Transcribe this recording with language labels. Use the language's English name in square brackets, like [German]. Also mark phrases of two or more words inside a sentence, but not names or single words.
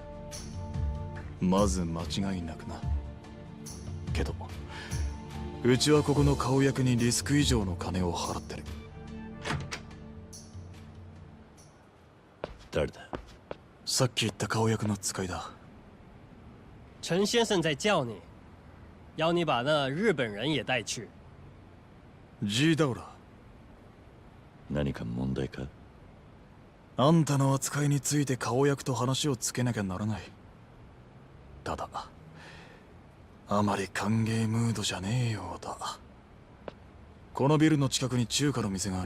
[Japanese] まず間違いなくな。けどうちはここの顔役にリスク以上の金を払ってる。誰だ？さっき言った顔役の使いだ。 [Chinese] 陈先生在叫你，要你把那日本人也带去。 G ダウラ。 [Japanese] 何か問題か？あんたの扱いについて顔役と話をつけなきゃならない。ただあまり歓迎ムードじゃねえようだ。このビルの近くに中華の店がある。